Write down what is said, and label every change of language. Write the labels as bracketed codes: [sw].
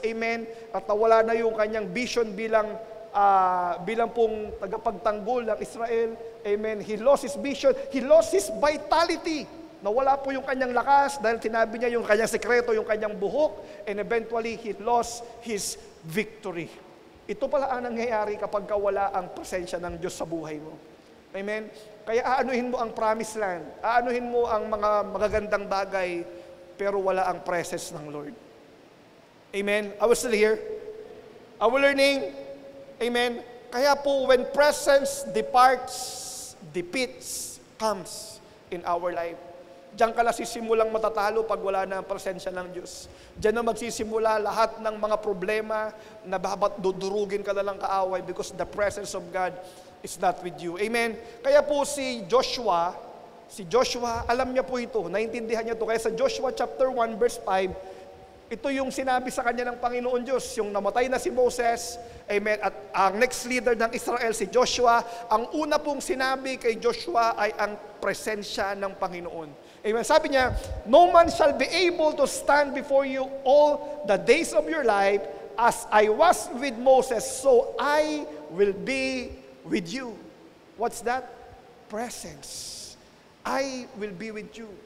[tl] Amen? At nawala na yung kanyang vision bilang pong tagapagtanggol ng Israel. Amen? [en] He lost his vision. He lost his vitality. [tl] Nawala po yung kanyang lakas dahil sinabi niya yung kanyang sekreto, yung kanyang buhok. [en] And eventually, he lost his victory. [tl] Ito pala ang nangyayari kapag wala ang presensya ng Diyos sa buhay mo. Amen? Kaya aanuhin mo ang promised land. Aanuhin mo ang mga magagandang bagay, pero wala ang presence ng Lord. [en] Amen? Are we still here? Are we learning? Amen? Kaya po, when presence departs, defeats comes in our life. [tl] Diyan ka na sisimulang matatalo pag wala na ang presensya ng Diyos. Diyan na magsisimula lahat ng mga problema na dudurugin ka na lang kaaway [en] because the presence of God is not with you. [tl] Amen? Kaya po si Joshua, alam niya po ito, naintindihan niya ito. Kaya sa Joshua chapter 1 verse 5, ito yung sinabi sa kanya ng Panginoon Diyos, yung namatay na si Moses, amen, at ang next leader ng Israel, si Joshua, ang una pong sinabi kay Joshua ay ang presensya ng Panginoon. Amen. Sabi niya, [en] no man shall be able to stand before you all the days of your life, as I was with Moses, so I will be with you. What's that? Presence. I will be with you.